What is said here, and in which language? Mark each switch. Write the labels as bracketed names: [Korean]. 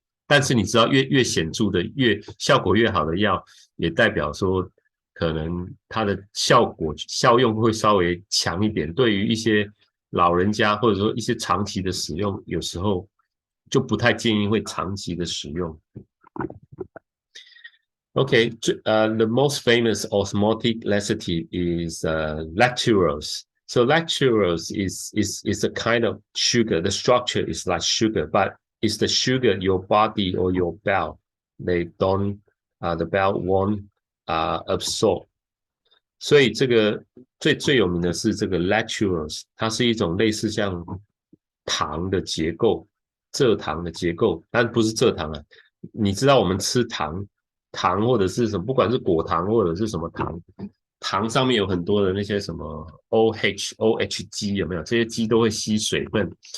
[Chinese] 但是你知道越显著的效果越好的药，也代表说可能它的效用会稍微强一点，对于一些老人家或者说一些长期的使用，有时候就不太建议会长期的使用。 [English] Okay, the most famous osmotic laxative is lactulose. So lactulose is a kind of sugar. The structure is like sugar, but it's the sugar your body or your bowel the bowel won't absorb. [Chinese] 所以这个最有名的是这个 lactulose， 它是一种类似像糖的结构，蔗糖的结构，但不是蔗糖啊。你知道我们吃糖或者是什么，不管是果糖或者是什么糖上面有很多的那些什么 OHG 有没有？这些肌都会吸水分。